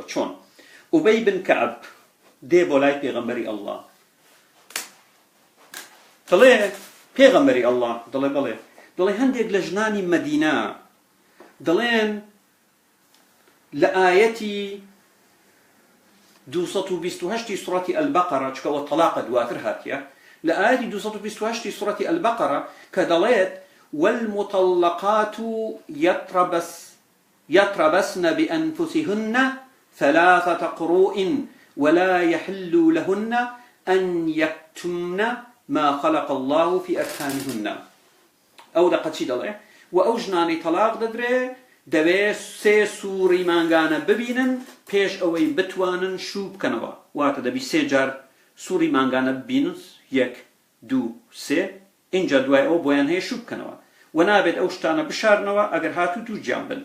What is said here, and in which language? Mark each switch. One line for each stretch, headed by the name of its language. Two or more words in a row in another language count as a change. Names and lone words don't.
Central Kurdish: چۆن؟ ئوبەی بن کەعب دێ بۆ لای پێغەمبەری ئەڵڵا، دەڵێ پێغەمبەری ئەڵڵا، دەڵێ بەڵێ، دەڵێ هەندێک لە ژنانی مەدینە دەڵێن لە ئایەتی 228 سوڕەتی ئەلبەقەرە، چکەوە تەلاقە دواتر هاتیە، لە ئایەتی 228 سوڕەتی ئەلبەقەرە کە دەڵێت
Arabic: والمطلقات يتربصن بأنفسهن 3 قروء ولا يحل لهن أن يكتمن ما خلق الله في أرحامهن.
Central Kurdish: ئەو دەقەت چی دەڵێ؟ و ئەو ژنانی تەلاق دەدرێ دەبێت 3 سووڕی مانگانە ببینن پێش ئەوەی بتوانن شوو بکەنەوە. واتە دەبی 3 جار سووڕی مانگانە ببینن، 1 2 3، اینجا دوای ئەوە بۆیان هەیە شوو بکەنەوە و نابێت ئەو شتانە بشارنەوە ئەگەر هاتوو دووجیان بن.